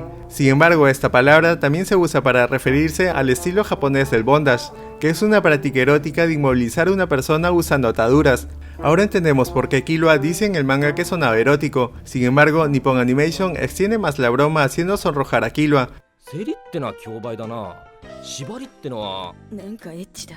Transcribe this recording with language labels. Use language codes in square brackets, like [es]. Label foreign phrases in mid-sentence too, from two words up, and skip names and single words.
[es] Sin embargo, esta palabra también se usa para referirse al estilo japonés del bondage, que es una práctica erótica de inmovilizar a una persona usando ataduras. Ahora entendemos por qué Killua dice en el manga que sonaba erótico. Sin embargo, Nippon Animation extiende más la broma haciendo sonrojar a Killua. [ja] 競りってのは競売だな。縛りってのは。なんかエッチだ。